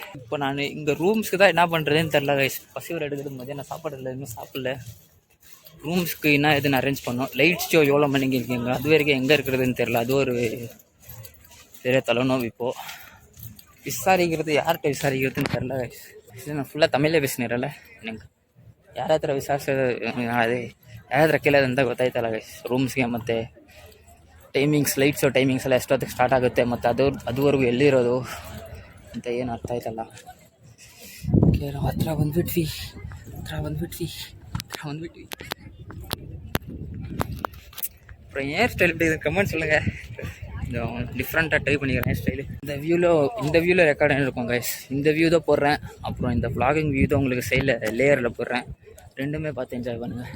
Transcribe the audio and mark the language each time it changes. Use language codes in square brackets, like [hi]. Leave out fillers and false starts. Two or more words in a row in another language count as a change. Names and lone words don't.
[ta] இப்போ நான் இங்கே ரூம்ஸ்க்கு தான் என்ன பண்ணுறதுன்னு தெரில கைஸ். பசி வர எடுக்குது, மதியம் நான் சாப்பாடு இல்லை, எதுவுமே சாப்பிடல. ரூம்ஸ்க்கு என்ன எதுன்னு அரேஞ்ச் பண்ணோம். லைட் ஷோ எவ்வளோ மணிக்கு இருக்கீங்க, அது வரைக்கும் எங்கே இருக்கிறதுன்னு தெரில. அது ஒரு பெரிய தலைநோவு. இப்போது விசாரிக்கிறது யார்கிட்ட விசாரிக்கிறதுன்னு தெரில கைஸ். நான் ஃபுல்லாக தமிழில் பேசினேன்ல, எனக்கு [kn] ಯಾರ ವಿಚಾರಿಸೋದು ಅದೇ ಯಾರ ಕೇಳೋದು ಅಂತ ಗೊತ್ತಾಯ್ತಲ್ಲ ಗೈಸ್. ರೂಮ್ಸ್ಗೆ ಮತ್ತು ಟೈಮಿಂಗ್ಸ್, ಲೈಟ್ಸು ಟೈಮಿಂಗ್ಸ್ ಎಲ್ಲ ಎಷ್ಟೊತ್ತಿಗೆ ಸ್ಟಾರ್ಟ್ ಆಗುತ್ತೆ ಮತ್ತು ಅದುವರೆಗೂ ಎಲ್ಲಿರೋದು ಅಂತ ಏನು ಅರ್ಥ ಆಯ್ತಲ್ಲ. ಓಕೆ, ನಾವು ಹತ್ರ ಬಂದ್ಬಿಟ್ವಿ. [ta] அப்புறம் ஏர் ஸ்டைல் எப்படி கமெண்ட் சொல்லுங்கள். டிஃப்ரெண்ட்டாக ட்ரை பண்ணிக்கிறேன் ஹேர் ஸ்டைலு. இந்த வியூவில் ரெக்கார்ட் இருக்கும் கைஸ். இந்த வியூ தான் போடுறேன். அப்புறம் இந்த vlogging வியூ தான் உங்களுக்கு சைடில் லேயரில் போடுறேன். ரெண்டுமே பார்த்து என்ஜாய் பண்ணுங்கள்.